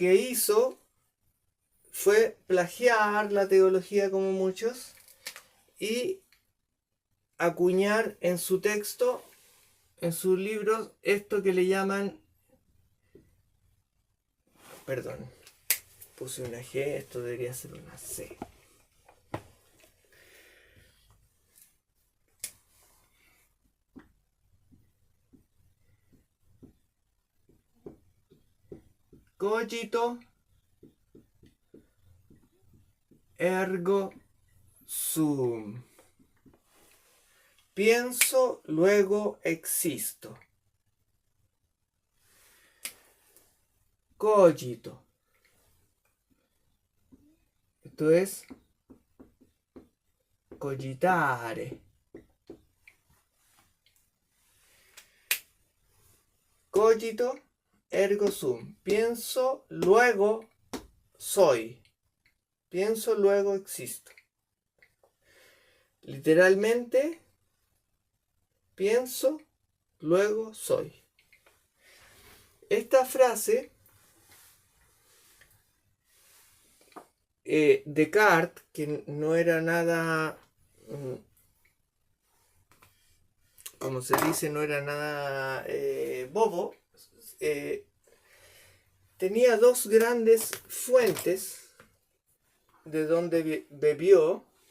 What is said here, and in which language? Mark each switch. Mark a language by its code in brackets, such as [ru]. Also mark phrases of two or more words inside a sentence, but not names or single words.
[es] que hizo fue plagiar la teología como muchos y acuñar en su texto, en sus libros, esto que le llaman, perdón, puse una G, esto debería ser una C. [la] Cogito ergo sum. [es] Pienso, luego existo. Cogito. Esto es cogitare. [la] Cogito ergo sum. [es] Pienso, luego soy. Pienso, luego existo. Literalmente, pienso, luego soy. Esta frase, Descartes, que no era nada, como se dice, no era nada bobo, tenía dos grandes fuentes de donde bebió.